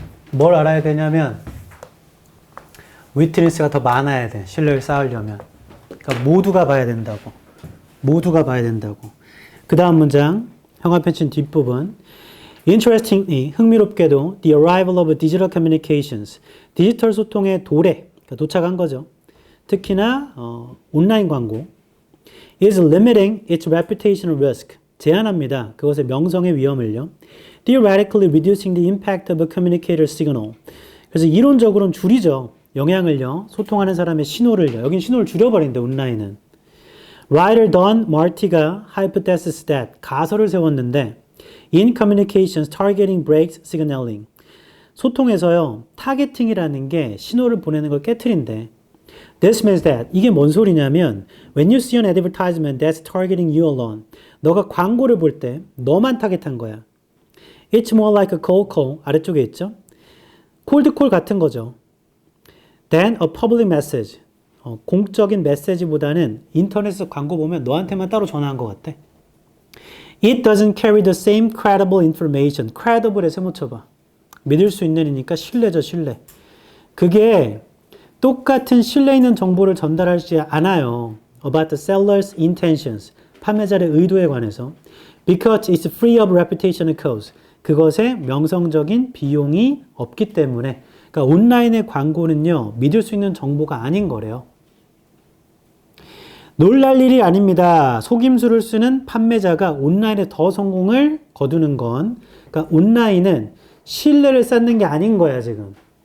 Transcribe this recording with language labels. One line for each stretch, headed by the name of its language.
Korean: 뭘 알아야 되냐면 위트니스가 더 많아야 돼. 신뢰를 쌓으려면. 그러니까 모두가 봐야 된다고. 모두가 봐야 된다고. 그 다음 문장, 형광펜 친 뒷부분.
English: Interestingly,
Korean: 흥미롭게도
English: the arrival of digital communications,
Korean: 디지털 소통의 도래, 그러니까 도착한 거죠. 특히나 온라인 광고
English: is limiting its reputational risk,
Korean: 제한합니다. 그것의 명성의 위험을요.
English: Theoretically reducing the impact of a communicator signal.
Korean: 그래서 이론적으로는 줄이죠. 영향을요. 소통하는 사람의 신호를요. 여긴 신호를 줄여버린다, 온라인은.
English: Writer Don Marty가 hypothesis that,
Korean: 가설을 세웠는데
English: in communications targeting breaks signaling.
Korean: 소통에서요. 타겟팅이라는 게 신호를 보내는 걸 깨트린대.
English: This means that,
Korean: 이게 뭔 소리냐면
English: when you see an advertisement that's targeting you alone,
Korean: 너가 광고를 볼 때 너만 타겟한 거야.
English: It's more like a cold call,
Korean: 아래쪽에 있죠. 콜드콜 같은 거죠.
English: Then a public message,
Korean: 공적인 메시지보다는 인터넷에서 광고 보면 너한테만 따로 전화한 것 같아.
English: It doesn't carry the same credible information.
Korean: credible에 세모쳐봐. 믿을 수 있는이니까 신뢰죠, 신뢰. 그게 똑같은 신뢰 있는 정보를 전달하지 않아요.
English: About the seller's intentions.
Korean: 판매자의 의도에 관해서.
English: Because it's free of reputational cost.
Korean: 그것에 명성적인 비용이 없기 때문에. 그러니까 온라인의 광고는요. 믿을 수 있는 정보가 아닌 거래요. 놀랄 일이 아닙니다. 속임수를 쓰는 판매자가 온라인에 더 성공을 거두는 건, 그러니까 온라인은 신뢰를 쌓는 게 아닌 거야, 지금.